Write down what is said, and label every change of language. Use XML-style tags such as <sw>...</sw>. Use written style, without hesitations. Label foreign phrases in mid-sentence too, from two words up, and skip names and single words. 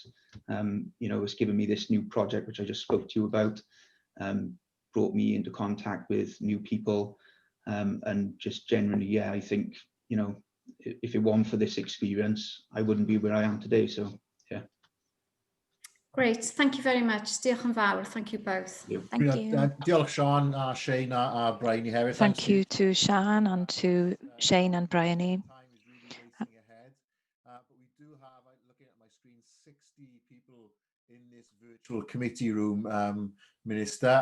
<en>It's given me this new project, which I just spoke to you about, brought me into contact with new people, and just generally, yeah, I think, if it weren't for this experience, I wouldn't be where I am today. So, yeah. Great, thank you very much.</en> <cy>Diolch yn fawr.</cy> <en>Thank you both. Thank you.</en> <cy>Diolch, Sean, Shane, Bryony Harris.</cy> <en>Thank you to Sian and to Shane and Bryony. Time is really racing ahead, but we do have, looking at my screen, 60 people in this virtual committee room, Minister.</en>